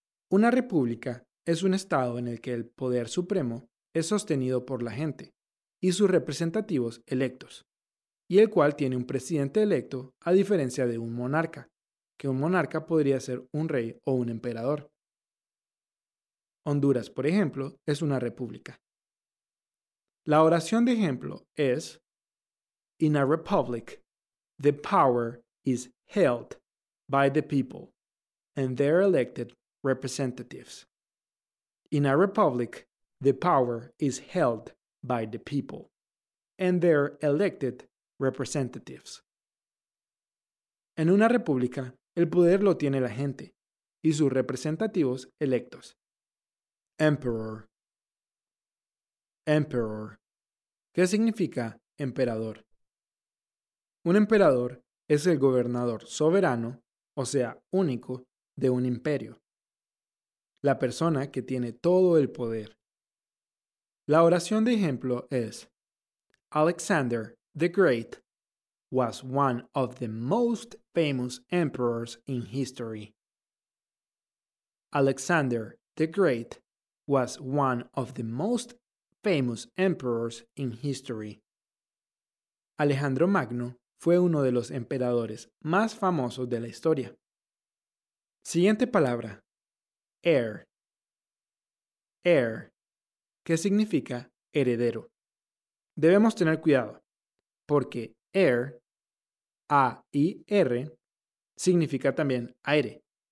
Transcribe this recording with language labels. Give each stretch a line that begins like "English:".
Spanish: Una república es un estado en el que el poder supremo es sostenido por la gente y sus representativos electos. y el cual tiene un presidente electo, a diferencia de un monarca, que un monarca podría ser un rey o un emperador. Honduras, por ejemplo, es una república. La oración de ejemplo es:
English: In a republic, the power is held by the people and their elected representatives. In a republic, the power is held by the people and their elected representatives.
Spanish: En una república, el poder lo tiene la gente y sus representativos electos. Emperor. Emperor. ¿Qué significa emperador? Un emperador es el gobernador soberano, o sea, único, de un imperio. La persona que tiene todo el poder. La oración de ejemplo es:
English: Alexander the Great was one of the most famous emperors in history. Alexander the Great was one of the most famous emperors in history.
Spanish: Alejandro Magno fue uno de los emperadores más famosos de la historia. Siguiente palabra: heir. Heir. ¿Qué significa heredero? Debemos tener cuidado, porque heir, A-I-R, significa también aire.